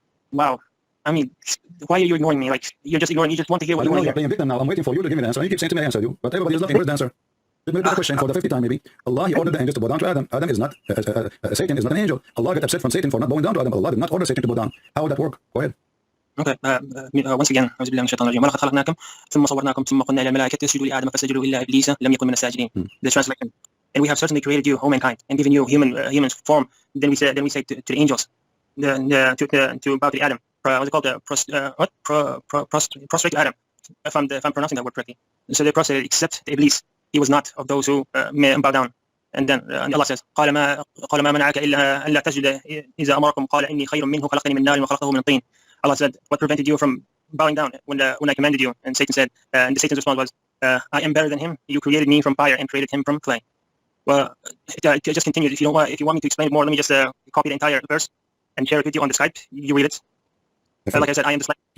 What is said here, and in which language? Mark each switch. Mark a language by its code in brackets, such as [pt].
[en] Wow. I mean, why are you ignoring me? Like, you're just ignoring. You just want to hear what you want to hear. You're playing victim now. I'm waiting for you to give me the answer. You keep saying to me I answered you, but everybody is looking. Where's the answer? Let me repeat the question for the 50th time, maybe. Allah, he ordered the angels to bow down to Adam. Adam is not, Satan is not an angel. Allah got upset from Satan for not bowing down to Adam. Allah did not order Satan to bow down. How would that work? Go ahead. Okay. Once again, [ar] أعوذ بالله من الشيطان الرجيم. ولقد خلقناكم ثم صورناكم ثم قلنا إلى الملائكة اسجدوا لآدم فسجدوا إلا إبليس لم يكن من الساجدين. [en] The translation. And we have certainly created you, O mankind, and given you human form. Then we say to the angels, to bow to Adam. What's it called? Prostrate to Adam. If I'm pronouncing that word correctly. So they prostrated except Iblis. He was not of those who may bow down. And then Allah says, [ar] قال ما منعك إلا أن لا تسجد إذا أمركم قال إني خير منه خلقني من نار وخلقه من طين. [en] Allah said, what prevented you from bowing down when I commanded you? And Satan said, and Satan's response was, I am better than him. You created me from fire and created him from clay. Well, just continue. If you want me to explain it more, let me just copy the entire verse and share it with you on the Skype. You read it. Like I said, I am dyslexic.